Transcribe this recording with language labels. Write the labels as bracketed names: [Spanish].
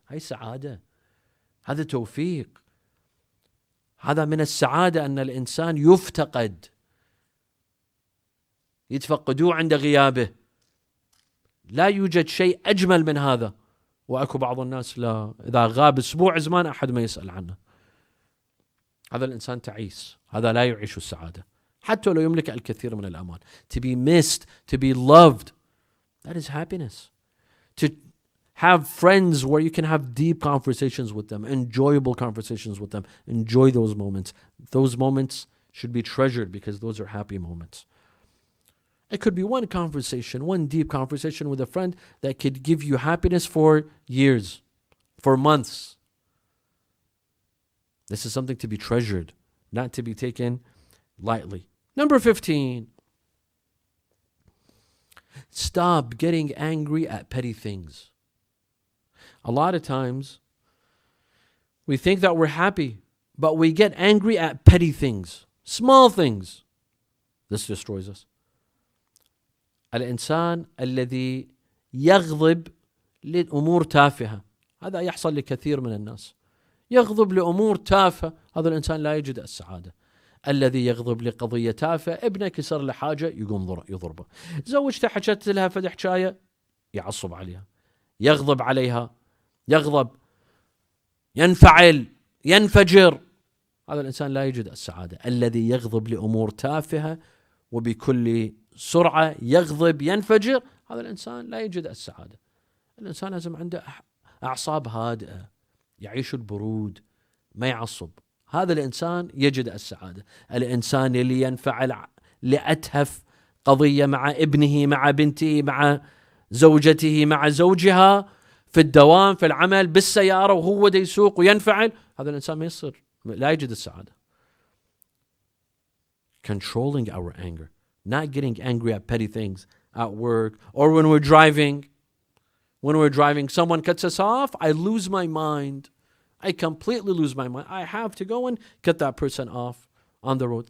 [Arabic] هاي سعادة، هذا توفيق. هذا من السعادة أن الإنسان يفتقد، يتفقدوه عند غيابه. لا يوجد شيء أجمل من هذا. وأكو بعض الناس لا، إذا غاب أسبوع زمان أحد ما يسأل عنه. هذا الإنسان تعيس، هذا لا يعيش السعادة حتى لو يملك الكثير من الأموال. [English] To be missed, to be loved, that is happiness. To have friends where you can have deep conversations with them, enjoyable conversations with them. Enjoy those moments. Those moments should be treasured because those are happy moments. It could be one conversation, one deep conversation with a friend that could give you happiness for years, for months. This is something to be treasured, not to be taken lightly. Number 15. Stop getting angry at petty things. A lot of times, we think that we're happy, but we get angry at petty things, small things. This destroys us. [Arabic] الإنسان الذي يغضب لأمور تافهة، هذا يحصل لكثير من الناس. يغضب لأمور تافهة، هذا الإنسان لا يجد السعادة. الذي يغضب لقضية تافهة، ابنك يصير له حاجة يقوم يضربه، زوجته حكت لها فد حكاية يعصب عليها، يغضب عليها، يغضب، ينفعل، ينفجر. هذا الإنسان لا يجد السعادة. الذي يغضب لأمور تافهة وبكل سرعة يغضب ينفجر، هذا الإنسان لا يجد السعادة. الإنسان لازم عنده أعصاب هادئة، يعيش البرود، ما يعصب. هذا الإنسان يجد السعادة. الإنسان اللي ينفعل لأتهف قضية مع ابنه، مع بنته، مع زوجته، مع زوجها، في الدوام، في العمل، بالسيارة، وهو دا يسوق وينفعل، هذا الإنسان ما يصير، لا يجد السعادة. [English] Controlling our anger, not getting angry at petty things. at work, or when we're driving. When we're driving, someone cuts us off, I lose my mind. I completely lose my mind. I have to go and cut that person off on the road.